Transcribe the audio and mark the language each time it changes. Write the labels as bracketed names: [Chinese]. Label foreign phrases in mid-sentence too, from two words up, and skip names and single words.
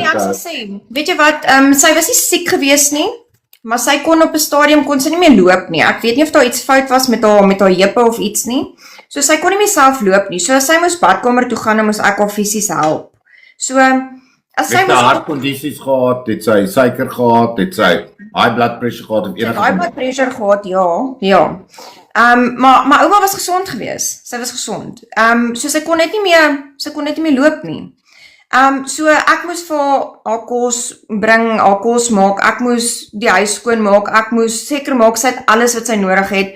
[Afrikaans] ek sal sê, weet jy wat, sy was nie siek gewees nie, maar sy kon op 'n stadium kon sy nie meer loop nie. Ek weet nie of daar iets fout was met haar heupe of iets nie. So sy kon nie meer self loop nie. So sy moes badkamer toe gaan en moes ek haar fisies help. So as sy het sy moes hartkondisies gehad, het sy suiker gehad, het sy [English] high blood pressure [Afrikaans] gehad of enige [English] high blood pressure [Afrikaans] gehad, ja. Maar my ouma was gesond geweest. Sy was gesond. So sy kon net nie meer loop nie. So ek moes vir haar kos bring, haar kos maak, ek moes die huis skoon maak, ek moes seker maak sy het alles wat sy nodig het.